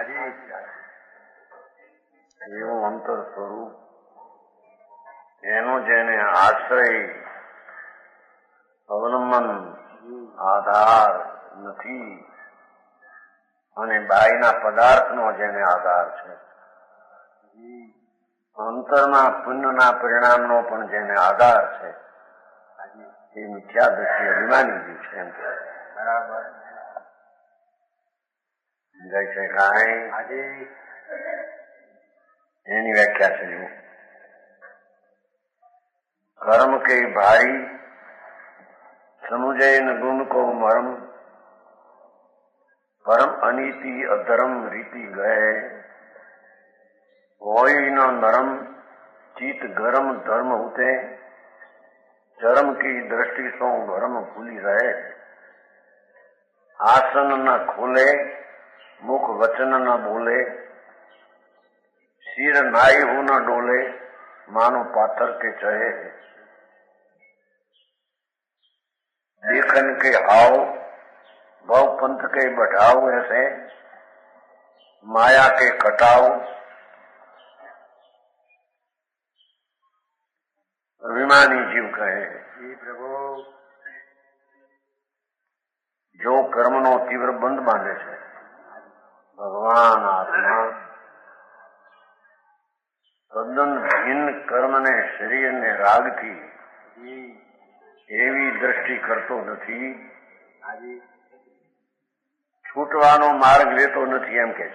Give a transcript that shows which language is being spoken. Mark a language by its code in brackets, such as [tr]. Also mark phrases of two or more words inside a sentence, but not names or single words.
[gu] એવું અંતર સ્વરૂપ એનો જેને આશ્રય અવલંબન આધાર નથી અને બાહ્યના પદાર્થનો જેને આધાર છે, અંતરના પુણ્યના પરિણામનો પણ જેને આધાર છે, એ મિથ્યા દ્રષ્ટિ અભિમાની જીવ છે. એમ કે બરાબર જય છે કાંઈ એની વ્યાખ્યા છે. [hi] कर्म के भारी समुजय न गुण को मरम परम अनीति अधर्म रीति गए होई न नरम चित गरम धर्म होते चरम की दृष्टि सो भरम भूली रहे आसन न खोले मुख वचन न बोले सिर नाई हो न डोले मानो पाथर के चढ़े देखन के हाव भव पंथ के बढ़ाओ ऐसे माया के कटाओ अभिमानी जीव कहे [gu] પ્રભુ જો કર્મ નો તીવ્ર બંધ બાંધે છે ભગવાન આત્મા તદ્દન ભિન્ન કર્મને શરીરને રાગથી એવી દ્રષ્ટિ કરતો નથી, છૂટવાનો માર્ગ લેતો નથી, એમ કે છે.